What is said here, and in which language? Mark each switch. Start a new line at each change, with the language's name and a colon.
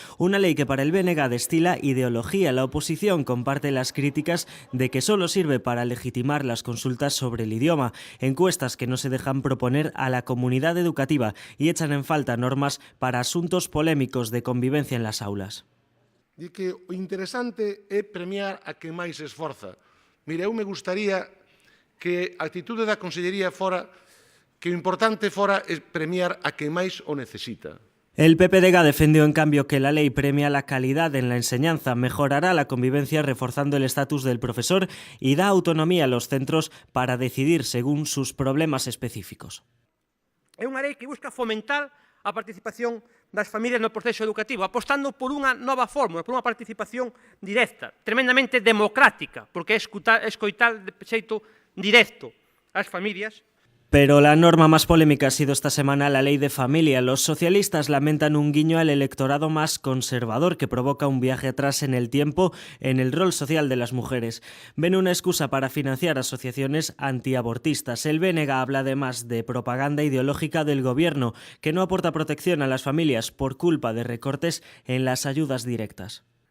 Spanish: Una ley que para el BNG destila ideología. La oposición comparte las críticas de que solo sirve para legitimar las consultas sobre el idioma, encuestas que no se dejan proponer a la comunidad educativa y echan en falta normas para asuntos polémicos de convivencia en las aulas.
Galician: Di que o interesante é premiar a quen máis se esforza. Mire, eu me gustaría que a actitude da Consellería fora que o importante fora é premiar a quen máis o necesita.
Spanish: El PPDG defendió en cambio que la ley premia la calidad en la enseñanza, mejorará la convivencia reforzando el estatus del profesor y da autonomía a los centros para decidir según sus problemas específicos.
Galician: É unha lei que busca fomentar a participación das familias no proceso educativo, apostando por unha nova fórmula, por unha participación directa, tremendamente democrática, porque é escoitar de xeito directo as familias.
Spanish: Pero la norma más polémica ha sido esta semana la Ley de Familia. Los socialistas lamentan un guiño al electorado más conservador que provoca un viaje atrás en el tiempo en el rol social de las mujeres. Ven una excusa para financiar asociaciones antiabortistas. El BNG habla además de propaganda ideológica del gobierno que no aporta protección a las familias por culpa de recortes en las ayudas directas.